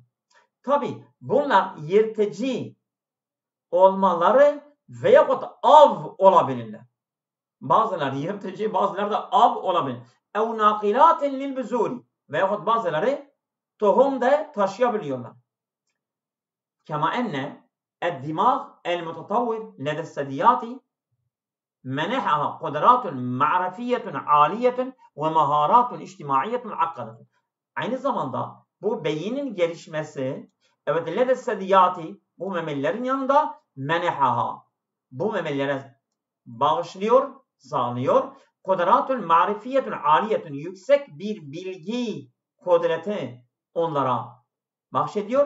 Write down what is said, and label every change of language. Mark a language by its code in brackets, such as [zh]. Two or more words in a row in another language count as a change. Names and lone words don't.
[tr] Tabi bunlar yırtıcı olmaları veyahut av olabilirler. Bazıları yırtıcı, bazıları da av olabilir. [ar] أو ناقلات للبذور. [tr] Veyahut bazıları tohum da taşıyabiliyorlar. [ar] كما أن الدماغ المتطور لدى الثدييات منحها قدرات معرفية عالية ومهارات اجتماعية معقدة. [tr] Aynı zamanda bu beynin gelişmesi, evet, [ar] لدى الثدييات, [tr] bu memelilerin yanında menehaha, bu memelilere bağışlıyor, sağlıyor. [ar] قدرات معرفية عالية, [tr] yüksek bir bilgi kudreti onlara bahşediyor.